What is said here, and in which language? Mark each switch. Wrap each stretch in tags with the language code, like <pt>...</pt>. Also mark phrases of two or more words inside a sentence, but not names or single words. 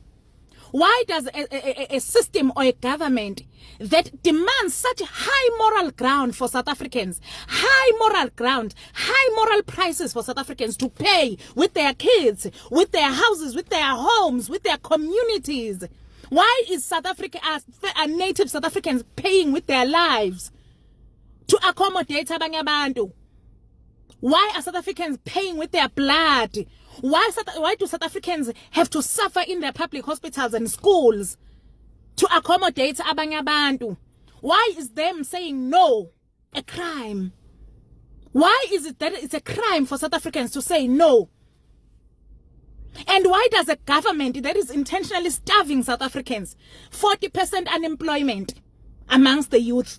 <en>Why does a system or a government that demands such high moral ground for South Africans, high moral ground, high moral prices for South Africans to pay with their kids, with their houses, with their homes, with their communities? Why is South Africa, native South Africans paying with their lives to accommodate</en> <zu>abanye abantu?</zu> <en>Why are South Africans paying with their blood? Why do South Africans have to suffer in their public hospitals and schools to accommodate</en> <zu>abanye abantu?</zu> <en>Why is them saying no a crime? Why is it that it's a crime for South Africans to say no? And why does a government that is intentionally starving South Africans, 40% unemployment amongst the youth?</en>